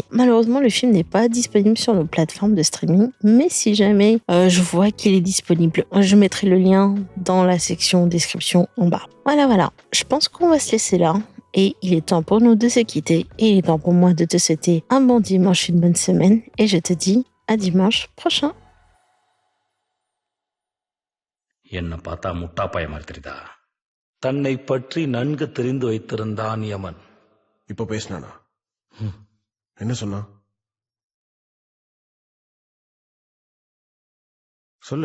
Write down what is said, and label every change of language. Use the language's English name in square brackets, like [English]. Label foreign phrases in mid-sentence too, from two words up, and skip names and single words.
[French] Malheureusement, le film n'est pas disponible sur nos plateformes de streaming, mais si jamais je vois qu'il est disponible, je mettrai le lien dans la section description en bas. Voilà, je pense qu'on va se laisser là. Et il est temps pour nous de se quitter et il est temps pour moi de te souhaiter un bon dimanche, une bonne semaine et je te dis à dimanche prochain. [Tamil] என்ன பார்த்தா முட்டா பைய மாதிரி தெரியுதா? தன்னை பற்றி நன்கு தெரிந்து வைத்திருந்தான் யமன். இப்ப பேசினானா? என்ன சொன்னா? சொல்லு.